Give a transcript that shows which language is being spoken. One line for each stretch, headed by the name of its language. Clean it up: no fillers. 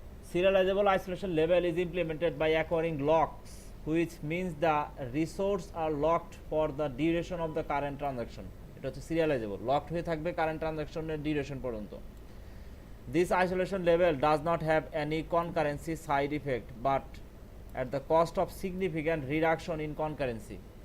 English: Serializable isolation level is implemented by acquiring locks, which means the resources are locked for the duration of the current transaction.
Bangla: এটা হচ্ছে serializable, locked হয়ে থাকবে current ট্রানজাকশনের duration পর্যন্ত।
English: This isolation level does not have any concurrency side effect, but at the cost of significant reduction in concurrency.